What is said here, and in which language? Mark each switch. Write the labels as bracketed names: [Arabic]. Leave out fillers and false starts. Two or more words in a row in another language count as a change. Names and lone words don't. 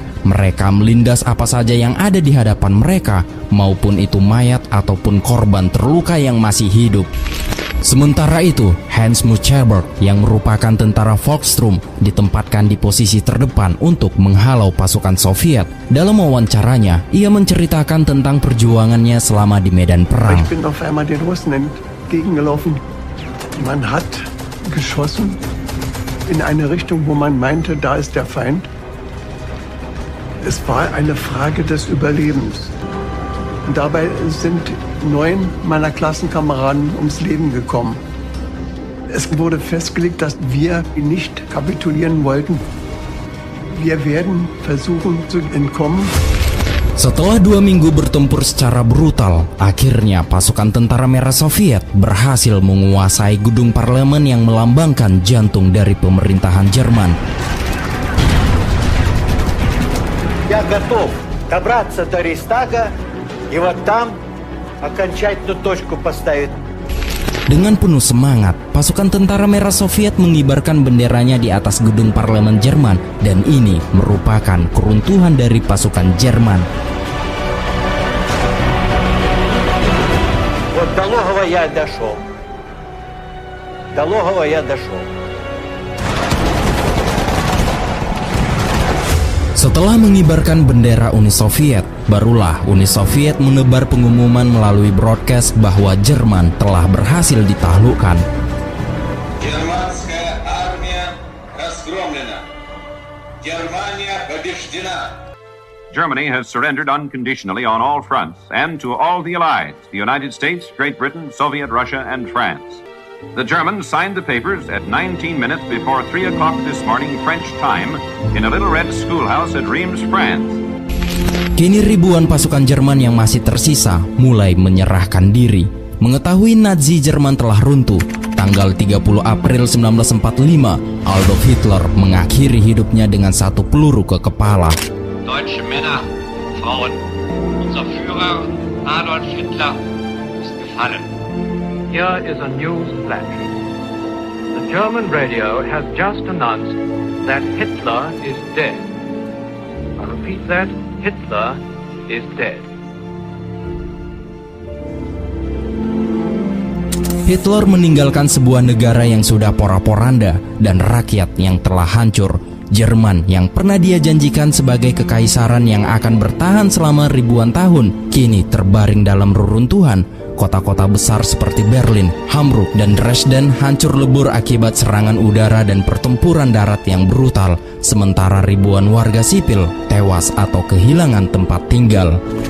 [Indonesian] Mereka melindas apa saja yang ada di hadapan mereka, maupun itu mayat ataupun korban terluka yang masih hidup. Sementara itu, Hans Muchelberg yang merupakan tentara Volkssturm ditempatkan di posisi terdepan untuk menghalau pasukan Soviet. Dalam wawancaranya, ia menceritakan tentang perjuangannya selama di medan perang. [German] Ich bin auf einmal den Russen entgegengelaufen. Man hat geschossen in eine Richtung, wo man meinte, da ist der Feind. Es war eine Frage des Überlebens. Und dabei sind 9 meiner Klassenkameraden ums Leben gekommen. Es wurde festgelegt, dass wir nicht kapitulieren wollten. Wir werden versuchen zu entkommen. [Indonesian] Setelah 2 minggu bertempur secara brutal, akhirnya pasukan tentara merah Soviet berhasil menguasai gedung parlemen yang melambangkan jantung dari pemerintahan Jerman. [Russian] Я готов добраться до Рейхстага и вот там окончательную точку поставить. [Indonesian] Dengan penuh semangat, pasukan tentara merah Soviet mengibarkan benderanya di atas gedung parlemen Jerman, dan ini merupakan keruntuhan dari pasukan Jerman. [Russian] Вот до логова я дошел. До логова я дошел. [Indonesian] Setelah mengibarkan bendera Uni Soviet, barulah Uni Soviet menebar pengumuman melalui broadcast bahwa Jerman telah berhasil ditaklukkan. [Russian] Германская армия разгромлена. Германия побеждена. [English] Germany has surrendered unconditionally on all fronts and to all the Allies, the United States, Great Britain, Soviet Russia, and France. The Germans signed the papers at 19 minutes before 3 o'clock this morning French time in a little red schoolhouse at Reims, France. [Indonesian] Kini ribuan pasukan Jerman yang masih tersisa mulai menyerahkan diri. Mengetahui Nazi Jerman telah runtuh, tanggal 30 April 1945, Adolf Hitler mengakhiri hidupnya dengan 1 peluru ke kepala. [German] Deutsche Männer, Frauen, unser Führer Adolf Hitler ist gefallen. [English] Here is a news flash. The German radio has just announced that Hitler is dead. I repeat that, Hitler is dead. [Indonesian] Hitler meninggalkan sebuah negara yang sudah porak-poranda dan rakyat yang telah hancur. Jerman yang pernah dia janjikan sebagai kekaisaran yang akan bertahan selama ribuan tahun, kini terbaring dalam reruntuhan. Kota-kota besar seperti Berlin, Hamburg, dan Dresden hancur lebur akibat serangan udara dan pertempuran darat yang brutal, sementara ribuan warga sipil tewas atau kehilangan tempat tinggal.